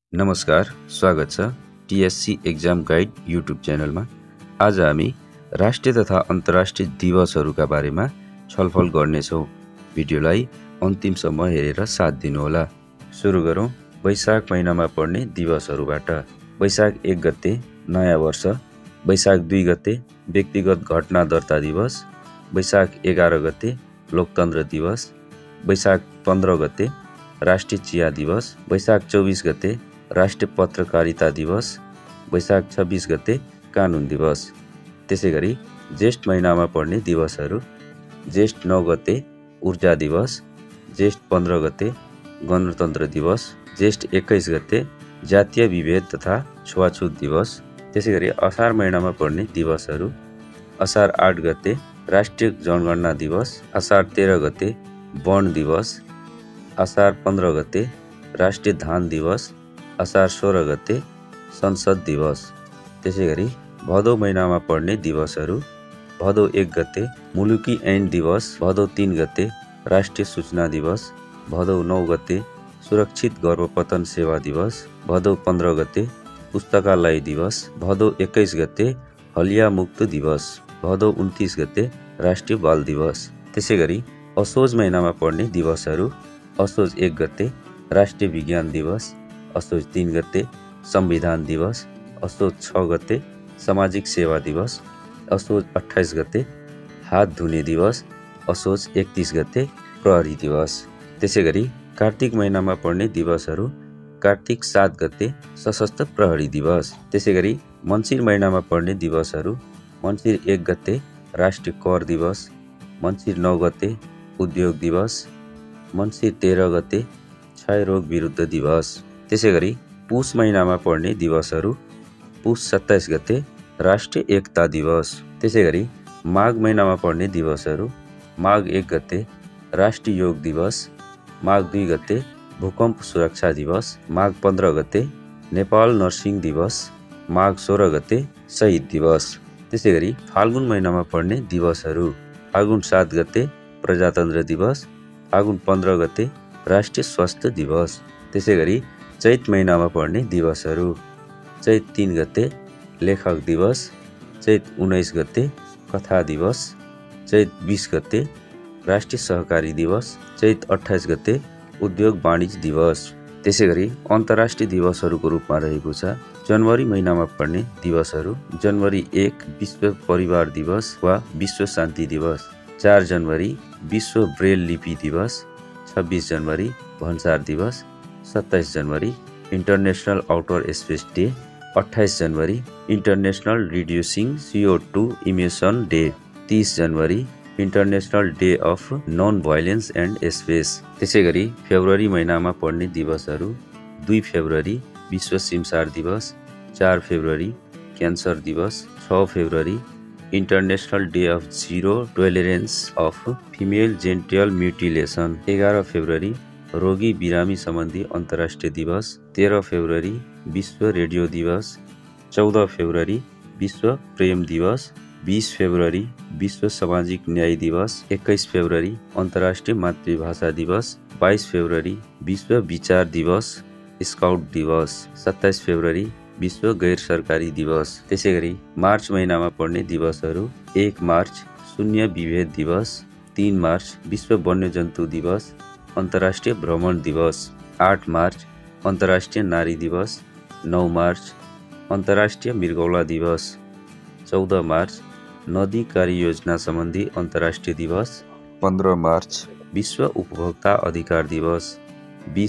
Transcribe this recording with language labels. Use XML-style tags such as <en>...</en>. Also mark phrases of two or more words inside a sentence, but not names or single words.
<ne>नमस्कार, स्वागत छ टिएससी एक्जाम गाइड युट्युब च्यानलमा। आज हामी राष्ट्रिय तथा अन्तर्राष्ट्रिय दिवसहरूका बारेमा छलफल गर्नेछौँ। भिडियोलाई अन्तिमसम्म हेरेर साथ दिनुहोला। सुरु गरौँ वैशाख महिनामा पर्ने दिवसहरूबाट। वैशाख 1 गते नयाँ वर्ष, वैशाख 2 गते व्यक्तिगत घटना दर्ता दिवस, वैशाख 11 गते लोकतन्त्र दिवस, वैशाख 15 गते राष्ट्रिय चिया दिवस, वैशाख 24 गते राष्ट्रिय पत्रकारिता दिवस, वैशाख 26 गते कानुन दिवस। त्यसैगरी ज्येष्ठ महिनामा पर्ने दिवसहरू: ज्येष्ठ 9 गते ऊर्जा दिवस, ज्येष्ठ 15 गते गणतन्त्र दिवस, ज्येष्ठ 21 गते जातीय विभेद तथा छुवाछुत दिवस। त्यसैगरी असार महिनामा पर्ने दिवसहरू: असार 8 गते राष्ट्रिय जनगणना दिवस, असार 13 गते वन दिवस, असार 15 गते राष्ट्रिय धान दिवस, असार 16 गते संसद दिवस। त्यसैगरी भदौ महिनामा पर्ने दिवसहरू: भदौ 1 गते मुलुकी ऐन दिवस, भदौ 3 गते राष्ट्रिय सूचना दिवस, भदौ 9 गते सुरक्षित गर्भपतन सेवा दिवस, भदौ 15 गते पुस्तकालय दिवस, भदौ 21 गते हलिया मुक्त दिवस, भदौ 29 गते राष्ट्रिय बाल दिवस। त्यसैगरी असोज महिनामा पर्ने दिवसहरू: असोज 1 गते राष्ट्रिय विज्ञान दिवस, असोज 3 गते संविधान दिवस, असोज 6 गते सामाजिक सेवा दिवस, असोज 28 गते हात धुने दिवस, असोज 31 गते प्रहरी दिवस। त्यसैगरी कार्तिक महिनामा पर्ने दिवसहरू: कार्तिक 7 गते सशस्त्र प्रहरी दिवस। त्यसैगरी मङ्सिर महिनामा पर्ने दिवसहरू: मङ्सिर 1 गते राष्ट्रिय कर दिवस, मङ्सिर 9 गते उद्योग दिवस, मङ्सिर 13 गते क्षयरोग विरुद्ध दिवस। त्यसैगरी पुष महिनामा पर्ने दिवसहरू: पुष 27 गते राष्ट्रिय एकता दिवस। त्यसैगरी माघ महिनामा पर्ने दिवसहरू: माघ 1 गते राष्ट्रिय योग दिवस, माघ 2 गते भूकम्प सुरक्षा दिवस, माघ 15 गते नेपाल नर्सिङ दिवस, माघ 16 गते शहीद दिवस। त्यसैगरी फाल्गुन महिनामा पर्ने दिवसहरू: फाल्गुन 7 गते प्रजातन्त्र दिवस, फाल्गुन 15 गते राष्ट्रिय स्वास्थ्य दिवस। त्यसैगरी चैत महिनामा पर्ने दिवसहरू: चैत 3 गते लेखक दिवस, चैत 19 गते कथा दिवस, चैत 20 गते राष्ट्रिय सहकारी दिवस, चैत 28 गते उद्योग वाणिज्य दिवस। त्यसैगरी अन्तर्राष्ट्रिय दिवसहरूको रूपमा रहेको छ जनवरी महिनामा पर्ने दिवसहरू: जनवरी 1 विश्व परिवार दिवस वा विश्व शान्ति दिवस, 4 जनवरी विश्व ब्रेल लिपि दिवस, 26 जनवरी भन्सार दिवस, 27 जनवरी</ne> <en>International Outer Space Day,</en> <ne>28 जनवरी</ne> <en>International Reducing CO2 Emission Day,</en> <ne>30 जनवरी</ne> <en>International Day of Non Violence and Space.</en> <ne>त्यसैगरी फेब्रुअरी महिनामा पर्ने दिवसहरू: 2 फेब्रुअरी विश्व सिमसार दिवस, 4 फेब्रुअरी क्यान्सर दिवस, 6 फेब्रुअरी</ne> <en>International Day of Zero Tolerance of Female Genital Mutilation,</en> <ne>11 फेब्रुअरी रोगी बिरामी सम्बन्धी अन्तर्राष्ट्रिय दिवस, 13 फेब्रुअरी विश्व रेडियो दिवस, 14 फेब्रुअरी विश्व प्रेम दिवस, 20 फेब्रुअरी विश्व सामाजिक न्याय दिवस, 21 फेब्रुअरी अन्तर्राष्ट्रिय मातृभाषा दिवस, 22 फेब्रुअरी विश्व विचार दिवस स्काउट दिवस, 27 फेब्रुअरी विश्व गैर सरकारी दिवस। त्यसैगरी मार्च महिनामा पर्ने दिवसहरू: 1 मार्च शून्य विभेद दिवस, 3 मार्च विश्व वन्यजन्तु दिवस अन्तर्राष्ट्रिय भ्रमण दिवस, 8 मार्च अन्तर्राष्ट्रिय नारी दिवस, 9 मार्च अन्तर्राष्ट्रिय मृगौला दिवस, 14 मार्च नदी कार्ययोजना सम्बन्धी अन्तर्राष्ट्रिय दिवस, 15 मार्च विश्व उपभोक्ता अधिकार दिवस, 20</ne>